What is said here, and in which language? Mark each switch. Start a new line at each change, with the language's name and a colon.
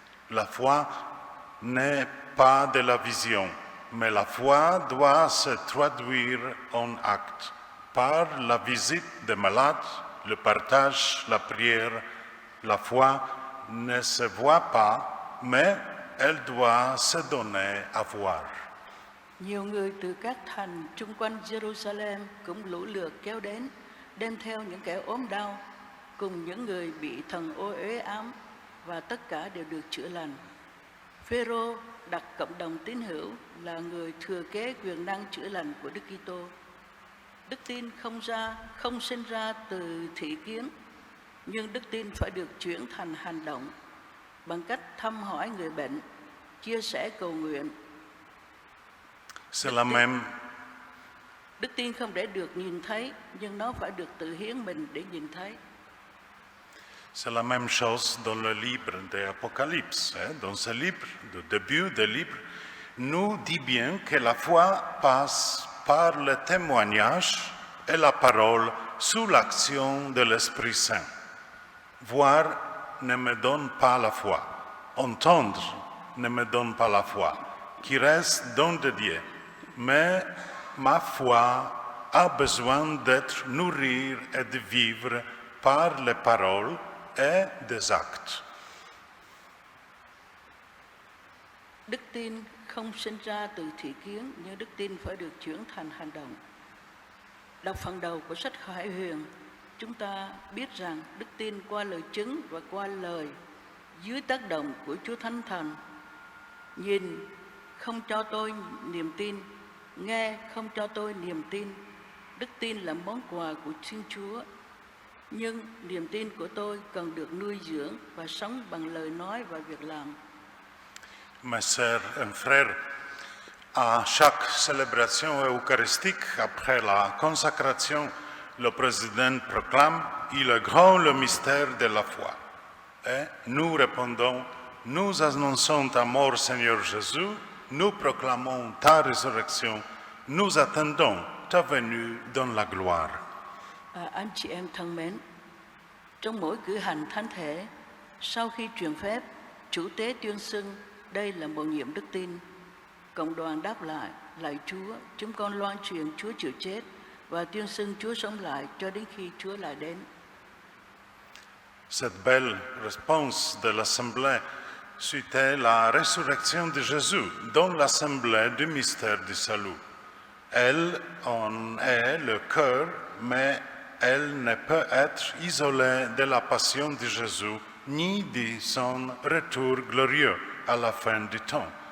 French: La foi n'est pas de la vision, mais la foi doit se traduire en actes par la visite des malades, le partage, la prière. La foi ne se voit pas, mais elle doit se donner à voir.
Vietnamese: Nhiều người từ các thành chung quanh Jerusalem cũng lũ lượt kéo đến, đem theo những kẻ ốm đau, cùng những người bị thần ô uế ám, và tất cả đều được chữa lành. Phêrô đặt cộng đồng tín hữu là người thừa kế quyền năng chữa lành của Đức Kitô. Đức tin không sinh ra từ thị kiến, nhưng đức tin phải được chuyển thành hành động bằng cách thăm hỏi người bệnh, chia sẻ cầu nguyện.
French: C'est la même.
Vietnamese: Đức tin không để được nhìn thấy, nhưng nó phải được tự hiến mình để nhìn thấy.
French: C'est la même chose dans le livre de l'Apocalypse. Dans ce livre, le début du livre, nous dit bien que la foi passe par le témoignage et la parole sous l'action de l'Esprit Saint. Voir ne me donne pas la foi. Entendre ne me donne pas la foi, qui reste don de Dieu. Mais ma foi a besoin d'être nourrie et de vivre par les paroles et des actes.
Vietnamese: Đức tin không sinh ra từ thị kiến, nhưng đức tin phải được chuyển thành hành động. Đọc phần đầu của sách Khải Huyền, chúng ta biết rằng đức tin qua lời chứng và qua lời dưới tác động của Chúa Thánh Thần. Nhìn không cho tôi niềm tin, nghe không cho tôi niềm tin. Đức tin là món quà của Thiên Chúa. Nhưng niềm tin của tôi cần được nuôi dưỡng và sống bằng lời nói và việc làm.
French: Mes sœurs et frères, à chaque célébration eucharistique après la consacration, le président proclame « Il est grand le mystère de la foi ». Et nous répondons « Nous annonçons ta mort, Seigneur Jésus, nous proclamons ta résurrection, nous attendons ta venue dans la gloire ».
Vietnamese: Anh chị em thân mến, trong mỗi cử hành thánh thể, sau khi truyền phép, chủ tế tuyên xưng đây là mầu nhiệm đức tin. Cộng đoàn đáp lại, lạy Chúa, chúng con loan truyền Chúa chịu chết và tuyên xưng Chúa sống lại cho đến khi Chúa lại đến.
French: Cette belle réponse de l'Assemblée suitait la résurrection de Jésus dans l'Assemblée du mystère du salut. Elle en est le cœur, mais elle ne peut être isolée de la passion de Jésus ni de son retour glorieux à la fin du temps.